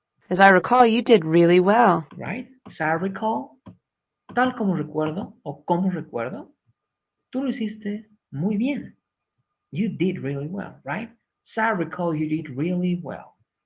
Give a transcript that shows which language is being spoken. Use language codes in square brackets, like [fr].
[en] As I recall, you did really well. Right? [es] Saricol, tal como recuerdo, o como recuerdo, tú lo hiciste muy bien. [en] You did really well, right? So I recall you did really well.